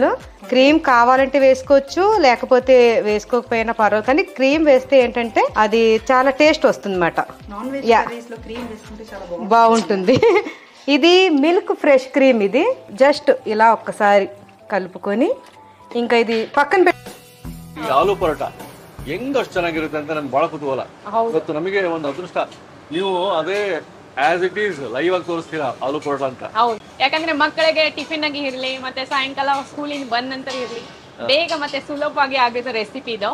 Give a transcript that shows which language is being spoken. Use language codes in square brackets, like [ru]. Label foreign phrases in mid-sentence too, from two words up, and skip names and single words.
[te] క్రీమ్ కావాలంటే వేసుకోవచ్చు, లేకపోతే వేసుకోకపోయినా పర్వాలేదు. కానీ క్రీమ్ వేస్తే ఏంటంటే అది చాలా టేస్ట్ వస్తుంది అన్నమాట. బాగుంటుంది. ఇది [en] milk fresh cream. [te] ఇది జస్ట్ ఇలా ఒక్కసారి ಕಲ್ಪುకొని ఇంకా ఇది పక్కన పెట్టి [kn] ಈ ಆಲೂ ಪರೋಟ ಹೆಂಗಷ್ಟು ಚೆನ್ನಾಗಿರುತ್ತೆ ಅಂತ ನನಗೆ ಬಹಳ ಕುತೂಹಲ. ಇವತ್ತು ನಮಗೆ ಒಂದು ಅದೃಷ್ಟ, ನೀವು ಅದೇ [en] as it is live [kn] ಆಗಿ ತೋರಿಸ್ತೀರಾ ಆಲೂ ಪರೋಟ ಅಂತ. ಹೌದು, ಯಾಕಂದ್ರೆ ಮಕ್ಕಳಿಗೆ ಟಿಫಿನ್ ಆಗಿ ಇರ್ಲಿ ಮತ್ತೆ ಸಾಯಂಕಾಲ ಸ್ಕೂಲಿಂದ ಬಂದ ನಂತರ ಇರ್ಲಿ, ಬೇಗ ಮತ್ತೆ ಸುಲಭವಾಗಿ ಆಗುತ್ತೆ ರೆಸಿಪಿ ಇದು.